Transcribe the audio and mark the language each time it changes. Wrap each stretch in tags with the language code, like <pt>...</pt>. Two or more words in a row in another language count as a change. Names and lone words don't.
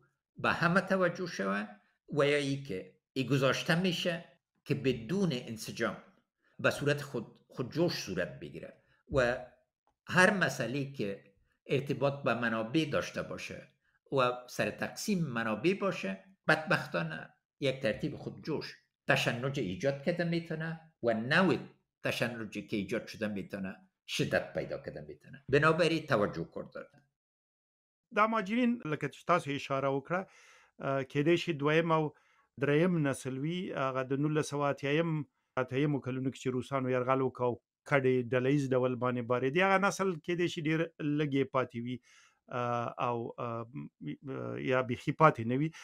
<fa>به همه توجه شود و یا ای که ای گذاشته میشه که بدون انسجام به صورت خودجوش صورت بگیره و هر مسئله که ارتباط به منابع داشته باشه و سر تقسیم منابع باشه بدبختانه یک ترتیب خودجوش تشنج ایجاد کرده میتونه و نوع تشنجی که ایجاد شده میتونه شدت پیدا کرده میتونه. بنابراین توجه کرده.</fa> <ps>دا مهاجرین لکه چې تاسو اشاره وکړه کېدای شي دویم او دریم نسل وي، هغه د 1980 کلونو کې چې روسانو یرغل وکړ، کډې ډله ییز ډول باندې بارېدې، هغه نسل کېدای شي ډېر لږې پاتې وي او یا بیخي پاتې نه وي.</ps>